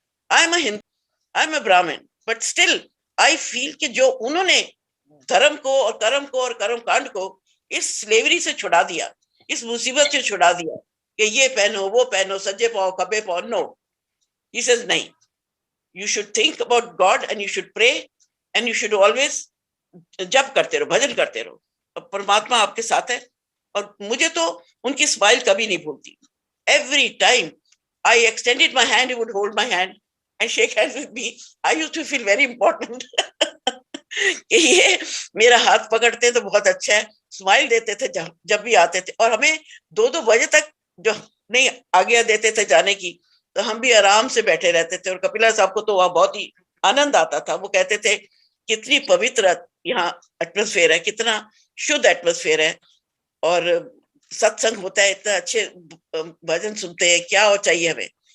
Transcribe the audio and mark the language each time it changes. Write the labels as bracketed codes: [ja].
[en] I am a Hindu, I am a Brahmin, but still I feel [hi] कि जो उन्होंने धर्म को और कर्म कांड को इस स्लेवरी से छुड़ा दिया, इस मुसीबत से छुड़ा दिया कि ये पहनो वो पहनो, सज्जे पाओ खब्बे पाओ, [en] no, he says [hi] नहीं, [en] you should think about God and you should pray and you should always [hi] जप करते रहो, भजन करते रहो, और परमात्मा आपके साथ है। और मुझे तो उनकी स्माइल कभी नहीं भूलती। [en] Every time I extended my hand, he would hold my hand and shake hands with me. I used to feel very important. [hi] कि ये मेरा हाथ पकड़ते तो बहुत अच्छा है, स्माइल देते थे जब भी आते थे, और हमें 2-2 बजे तक जो नहीं आज्ञा देते थे जाने की, तो हम भी आराम से बैठे रहते थे। और कपिला साहब को तो वह बहुत ही आनंद आता था, वो कहते थे कितनी पवित्र यहाँ एटमॉस्फेयर है, कितना शुद्ध एटमॉस्फेयर है, और सत्संग होता है, इतना अच्छे भजन सुनते हैं, क्या और चाहिए हमें।